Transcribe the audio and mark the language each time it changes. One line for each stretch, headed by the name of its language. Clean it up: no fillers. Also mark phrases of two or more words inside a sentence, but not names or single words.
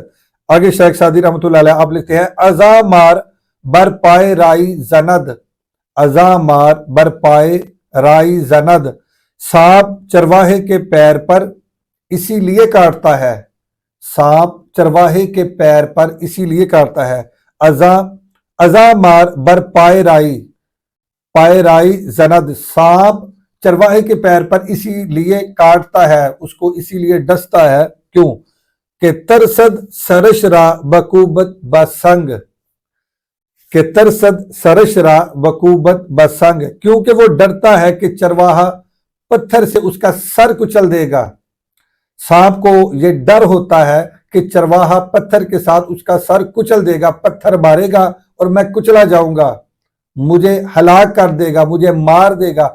Urdu: آگے شیخ سعدی رحمۃ اللہ علیہ آپ لکھتے ہیں
Persian: ازا مار بر پائے رائی زند، ازا مار بر پائے رائی زند،
Urdu: سانپ چرواہے کے پیر پر اسی لیے کاٹتا ہے، سانپ چرواہے کے پیر پر اسی لیے کاٹتا ہے،
Persian: ازا مار بر پائے رائی زند،
Urdu: سانپ چرواہے کے پیر پر اسی لیے کاٹتا ہے، اس کو اسی لیے ڈستا ہے، کیوں کہ
Persian: ترسد سرش را بکوبت بسنگ،
Urdu: کہ
Persian: ترسد سرش را بکوبت بسنگ،
Urdu: کیونکہ وہ ڈرتا ہے کہ چرواہا پتھر سے اس کا سر کچل دے گا۔ سانپ کو یہ ڈر ہوتا ہے کہ چرواہا پتھر کے ساتھ اس کا سر کچل دے گا، پتھر مارے گا اور میں کچلا جاؤں گا، مجھے ہلاک کر دے گا، مجھے مار دے گا۔